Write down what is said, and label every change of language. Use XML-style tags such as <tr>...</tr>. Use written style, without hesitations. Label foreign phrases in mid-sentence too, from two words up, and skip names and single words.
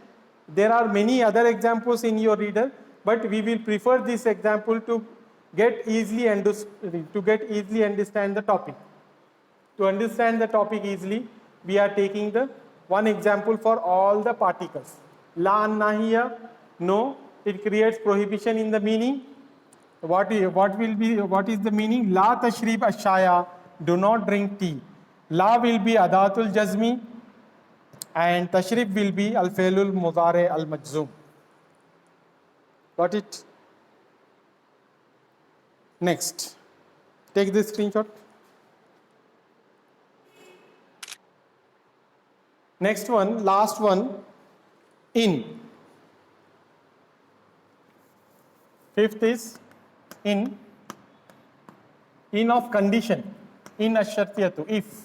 <en>There are many other examples in your reader, but we will prefer this example to get easily understand the topic. To understand the topic easily, we are taking the one example for all the particles.</en> <ar>لا الناهية,</ar> <en>no, it creates prohibition in the meaning. What is the meaning?</en> <ar>لا تشرب الشاي,</ar> <en>do not drink tea. La will be</en> <ar>أداة الجزم</ar> <en>and tashrib will be</en> <ar>الفعل المضارع المجزوم.</ar> <en>Got it? Next, take this screenshot. Next one, last one, in. Fifth is in of condition,</en> <ar>إن الشرطية,</ar> <en>if.</en>